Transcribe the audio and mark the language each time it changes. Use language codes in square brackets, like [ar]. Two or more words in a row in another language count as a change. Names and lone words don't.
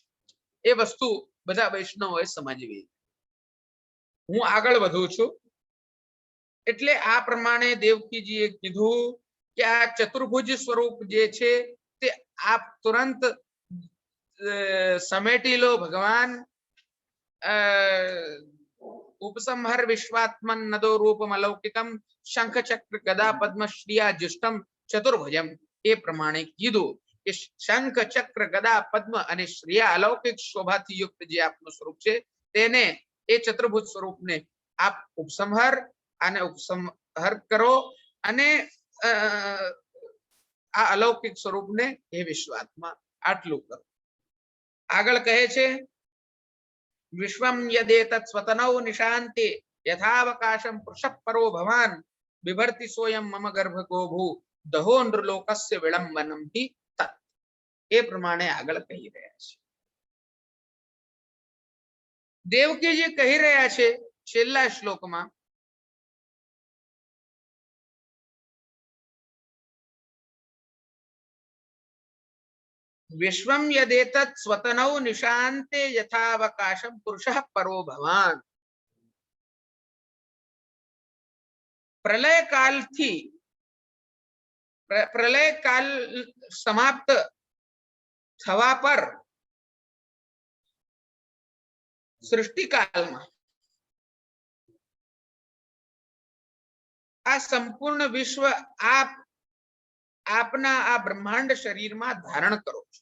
[gu] એ વસ્તુ બધા વૈષ્ણવોએ સમજવી. હું આગળ વધું છું. એટલે આ પ્રમાણે દેવકીજીએ કીધું કે આ ચતુર્ભુજ સ્વરૂપ જે છે તે આપ તુરંત સમેટી લો. [sa] ભગવાન उपसंहर विश्वात्मन नदो रूपम अलौकिकम शंख चक्र गदा पद्म श्रिया जुष्टम चतुर्भुजम. [gu] એ પ્રમાણે કીધું કે શંખ ચક્ર ગદા પદ્મ અને શ્રિયા અલૌકિક શોભાથી યુક્ત જે આપનું સ્વરૂપ છે, તેને એ ચતુર્ભુજ સ્વરૂપને આપ ઉપસંહર અને ઉપસંહર કરો અને આ અલૌકિક સ્વરૂપને હે વિશ્વાત્મા આટલું કરો. આગળ કહે છે [sa] विश्वम यदेतत् स्वतनौ निशान्ते यथावकाशं पुरुषः परो भवान् बिभर्ति सोयं मम गर्भको भू दहो नृलोकस्य विलंबनम हि तत्. [gu] એ પ્રમાણે આગળ કહી રહ્યા છે. દેવકીજી કહી રહ્યા છે છેલ્લા શ્લોકમાં, [sa] विश्वम यदेतत् स्वतनौ निशान्ते यथावकाशं पुरुषः परो भवान्. [gu] પ્રલય કાલથી પ્રલય કાલ સમાપ્ત થવા પર સૃષ્ટિકાલમાં આ સંપૂર્ણ વિશ્વ આપના આ બ્રહ્માંડ શરીરમાં ધારણ કરો છો.